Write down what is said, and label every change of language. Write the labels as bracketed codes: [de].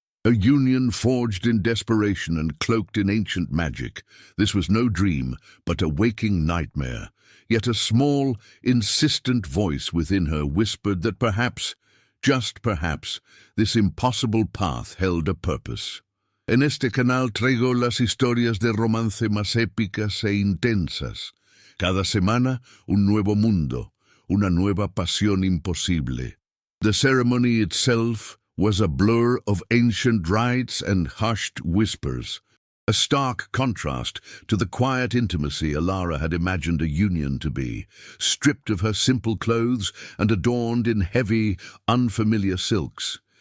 [en] A union forged in desperation and cloaked in ancient magic. This was no dream, but a waking nightmare. Yet a small, insistent voice within her whispered that perhaps, just perhaps, this impossible path held a purpose. [es] En este canal traigo las historias de romance más épicas e intensas. Cada semana, un nuevo mundo, una nueva pasión imposible. [en] The ceremony itself was a blur of ancient rites and hushed whispers, a stark contrast to the quiet intimacy Ilara had imagined a union to be, stripped of her simple clothes and adorned in heavy, unfamiliar silks.